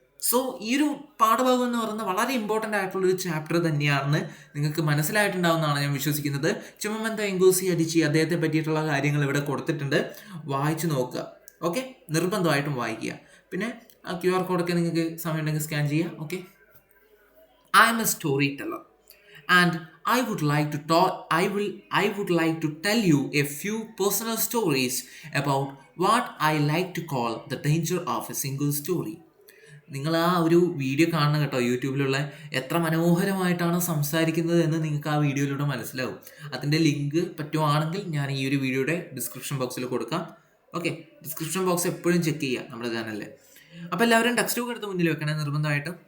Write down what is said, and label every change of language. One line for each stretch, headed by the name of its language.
Malayalam: So ഈ ഒരു പാഠഭാഗം എന്ന് പറയുന്നത് വളരെ ഇമ്പോർട്ടൻ്റ് ആയിട്ടുള്ളൊരു ചാപ്റ്റർ തന്നെയാണെന്ന് നിങ്ങൾക്ക് മനസ്സിലായിട്ടുണ്ടാവുമെന്നാണ് ഞാൻ വിശ്വസിക്കുന്നത്. ചിമമന്ത എങ്കോസി അഡിച്ചി അദ്ദേഹത്തെ പറ്റിയിട്ടുള്ള കാര്യങ്ങൾ ഇവിടെ കൊടുത്തിട്ടുണ്ട്, വായിച്ചു നോക്കുക. ഓക്കെ, നിർബന്ധമായിട്ടും വായിക്കുക. പിന്നെ QR കോഡൊക്കെ നിങ്ങൾക്ക് സമയമുണ്ടെങ്കിൽ സ്കാൻ ചെയ്യുക. Okay.
English: I am a storyteller and I would like to talk I would like to tell you a few personal stories about what I like to call the danger of a single story.
Malayalam: നിങ്ങൾ ആ ഒരു video കാണണം കേട്ടോ, യൂട്യൂബിലുള്ള. എത്ര മനോഹരമായിട്ടാണ് സംസാരിക്കുന്നത് എന്ന് നിങ്ങൾക്ക് ആ വീഡിയോയിലൂടെ മനസ്സിലാവും. അതിൻ്റെ ലിങ്ക് പറ്റുവാണെങ്കിൽ ഞാൻ ഈ ഒരു വീഡിയോയുടെ ഡിസ്ക്രിപ്ഷൻ ബോക്സിൽ കൊടുക്കാം. ഓക്കെ, ഡിസ്ക്രിപ്ഷൻ ബോക്സ് എപ്പോഴും ചെക്ക് ചെയ്യുക നമ്മുടെ ചാനലിൽ. അപ്പോൾ എല്ലാവരും ടെക്സ്റ്റ് ബുക്ക് എടുത്ത് മുന്നിൽ വെക്കണേ നിർബന്ധമായിട്ടും.